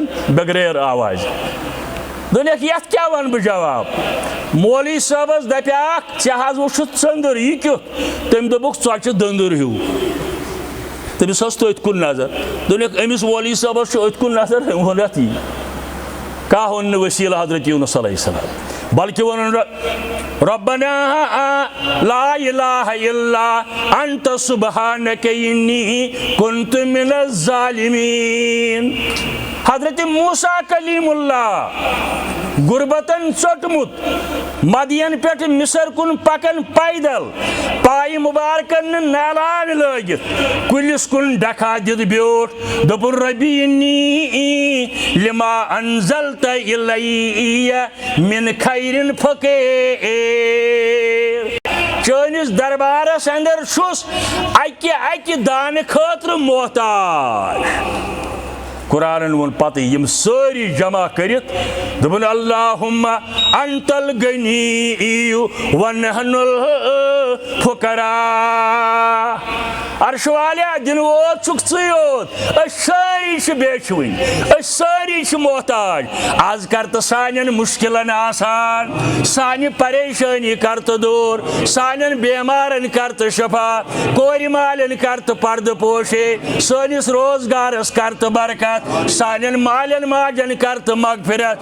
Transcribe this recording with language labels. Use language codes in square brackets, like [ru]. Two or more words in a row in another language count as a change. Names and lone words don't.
[ks] بٮ۪گریر آواز دوٚپنکھ یتھ کیٛاہ ونہٕ بہٕ جواب مولوی صٲبس دپیاکھ ژےٚ حظ وٕچھُتھ ژٔنٛدٕر یہِ کیُتھ تٔمۍ دوٚپُکھ ژۄچہِ دٔنٛدٕر ہیوٗ تٔمِس ٲس تٔتھۍ کُن نظر دوٚپنکھ أمِس مولوی صٲبس چھُ أتھۍ کُن نظر أمۍ ووٚن یتھ یی کانٛہہ ووٚن نہٕ وسیٖلہٕ حضرت یوٗنس علیہ السلام بلکہ ووٚنُن ربنا [ar] لا الہ الا انت سبحانک انی کنت من الظالمین [ks] حضرت موسیٰ کلیم اللہ غربتن ژوٚٹمُت مدین پٮ۪ٹھ مصر کُن پکان پیدل پایہِ مبارکن نہٕ نالان لٲگِتھ کُلِس کُن ڈکھا دِتھ بیوٗٹھ دوٚپُن [ar] ربی انی لما انزلت الیہ من خیرن [ks] فقیر چٲنِس دربارس اندر چھُس اکہِ دانہٕ خٲطرٕ محتاج قرآن وون پتہ یم ساری جمع کرت دپن [ar] اللہم انت الغنی ونحن الفقراء [ks] عرش والیا دن ووت چھُکھ ژٕے یوت أسۍ سٲری چھِ بیچھوٕنۍ أسۍ سٲری چھِ محتاج آز کر تہٕ سانٮ۪ن مُشکِلن آسان سانہِ پریشٲنی کر تہٕ دوٗر سانٮ۪ن بیمارن کر تہٕ شفا کورِ مالٮ۪ن کر تہٕ پردٕ پوشے سٲنِس روزگارس کر تہٕ برکت سانٮ۪ن مالٮ۪ن ماجٮ۪ن کر تہٕ مغفرت